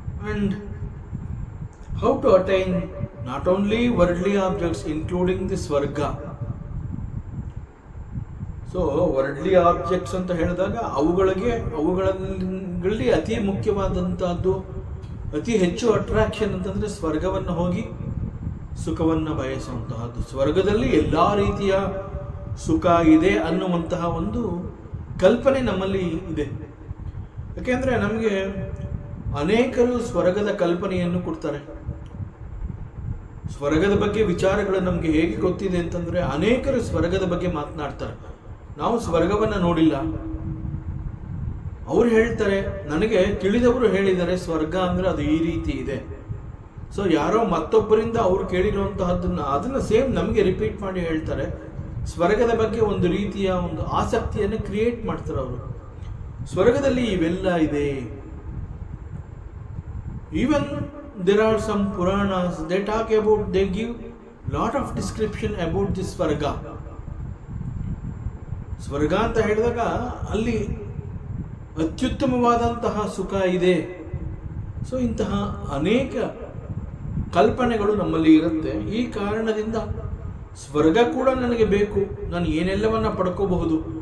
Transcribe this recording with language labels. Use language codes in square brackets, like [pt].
[en] And how to attain not only worldly objects, including the swarga. So worldly objects [kn] ಅಂತ ಹೇಳಿದಾಗ ಅವುಗಳಲ್ಲಿ ಅತಿ ಮುಖ್ಯವಾದಂತಹದ್ದು, ಅತಿ ಹೆಚ್ಚು ಅಟ್ರಾಕ್ಷನ್ ಅಂತಂದ್ರೆ ಸ್ವರ್ಗವನ್ನು ಹೋಗಿ ಸುಖವನ್ನು ಬಯಸುವಂತಹದ್ದು. ಸ್ವರ್ಗದಲ್ಲಿ ಎಲ್ಲ ರೀತಿಯ ಸುಖ ಇದೆ ಅನ್ನುವಂತಹ ಒಂದು ಕಲ್ಪನೆ ನಮ್ಮಲ್ಲಿ ಇದೆ. ಯಾಕೆಂದ್ರೆ ನಮಗೆ ಅನೇಕರು ಸ್ವರ್ಗದ ಕಲ್ಪನೆಯನ್ನು ಕೊಡ್ತಾರೆ. ಸ್ವರ್ಗದ ಬಗ್ಗೆ ವಿಚಾರಗಳು ನಮಗೆ ಹೇಗೆ ಗೊತ್ತಿದೆ ಅಂತಂದ್ರೆ ಅನೇಕರು ಸ್ವರ್ಗದ ಬಗ್ಗೆ ಮಾತನಾಡ್ತಾರೆ. ನಾವು ಸ್ವರ್ಗವನ್ನು ನೋಡಿಲ್ಲ, ಅವ್ರು ಹೇಳ್ತಾರೆ, ನನಗೆ ತಿಳಿದವರು ಹೇಳಿದ್ದಾರೆ ಸ್ವರ್ಗ ಅಂದ್ರೆ ಅದು ಈ ರೀತಿ ಇದೆ. ಸೊ ಯಾರೋ ಮತ್ತೊಬ್ಬರಿಂದ ಅವ್ರು ಅದನ್ನ ಸೇಮ್ ನಮಗೆ ರಿಪೀಟ್ ಮಾಡಿ ಹೇಳ್ತಾರೆ. ಸ್ವರ್ಗದ ಬಗ್ಗೆ ಒಂದು ರೀತಿಯ ಒಂದು ಆಸಕ್ತಿಯನ್ನು ಕ್ರಿಯೇಟ್ ಮಾಡ್ತಾರೆ ಅವರು. ಸ್ವರ್ಗದಲ್ಲಿ ಇವೆಲ್ಲ ಇದೆ. [en] Even there are some Puranas, they give lot of description about this Svarga. [kn] ಸ್ವರ್ಗ ಅಂತ ಹೇಳಿದಾಗ ಅಲ್ಲಿ ಅತ್ಯುತ್ತಮವಾದಂತಹ ಸುಖ ಇದೆ. ಸೊ ಇಂತಹ ಅನೇಕ ಕಲ್ಪನೆಗಳು ನಮ್ಮಲ್ಲಿ ಇರುತ್ತೆ. ಈ ಕಾರಣದಿಂದ ಸ್ವರ್ಗ ಕೂಡ ನನಗೆ ಬೇಕು, ನಾನು ಏನೆಲ್ಲವನ್ನ ಪಡ್ಕೋಬಹುದು.